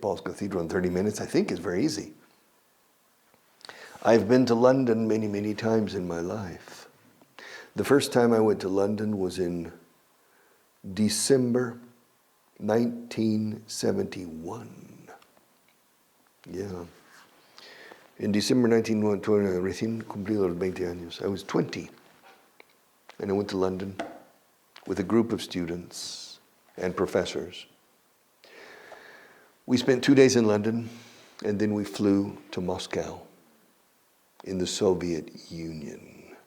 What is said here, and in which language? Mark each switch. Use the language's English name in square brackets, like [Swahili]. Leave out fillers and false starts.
[English] Paul's Cathedral in 30 minutes, I think is very easy. I've been to London many, many times in my life. The first time I went to London was in December 1971. Yeah. In December 1971, [Spanish] recién cumplido los 20 años. [English] I was 20. And I went to London with a group of students and professors. We spent 2 days in London, and then we flew to Moscow in the Soviet Union.